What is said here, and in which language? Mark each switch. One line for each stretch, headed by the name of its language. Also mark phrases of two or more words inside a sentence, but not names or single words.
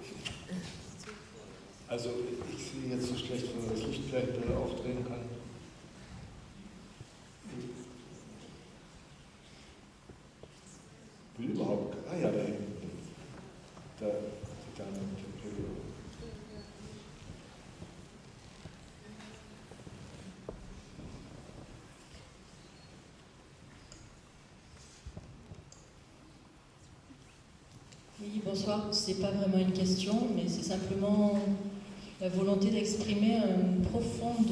German: Also ich sehe jetzt so schlecht, wenn man das Licht vielleicht aufdrehen kann. Will überhaupt. Ah ja, da hinten. Da, die Dame mit dem Pullover.
French: Oui, bonsoir. C'est pas vraiment une question, mais c'est simplement la volonté d'exprimer une profonde...